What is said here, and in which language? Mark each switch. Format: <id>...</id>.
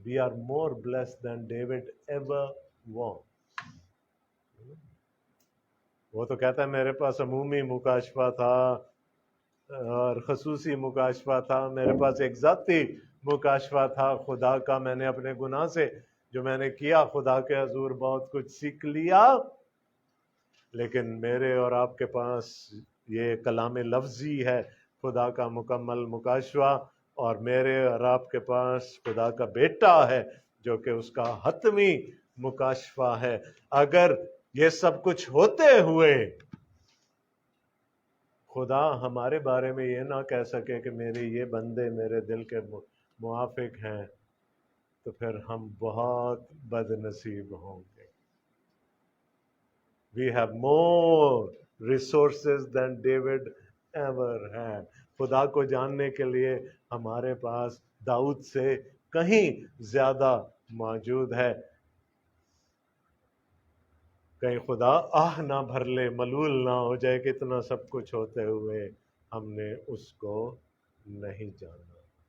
<en>We are more blessed than David ever was.</en> <ur>وہ تو کہتا ہے میرے پاس عمومی مکاشفہ تھا اور خصوصی مکاشفہ تھا. میرے پاس ایک ذاتی مکاشفہ تھا خدا کا. میں نے اپنے گناہ سے جو میں نے کیا خدا کے حضور بہت کچھ سیکھ لیا. لیکن میرے اور آپ کے پاس یہ کلام لفظی ہے خدا کا مکمل مکاشفہ، اور میرے اور آپ کے پاس خدا کا بیٹا ہے جو کہ اس کا حتمی مکاشفہ ہے. اگر یہ سب کچھ ہوتے ہوئے خدا ہمارے بارے میں یہ نہ کہہ سکے کہ میرے یہ بندے میرے دل کے موافق ہیں، تو پھر ہم بہت بد نصیب ہوں گے.</ur> <en>We have more resources than David ever had.</en> <ur>خدا کو جاننے کے لیے ہمارے پاس داؤد سے کہیں زیادہ موجود ہے. کہیں خدا آہ نہ بھر لے، ملول نہ ہو جائے کہ اتنا سب کچھ ہوتے ہوئے ہم نے اس کو نہیں جانا.</ur>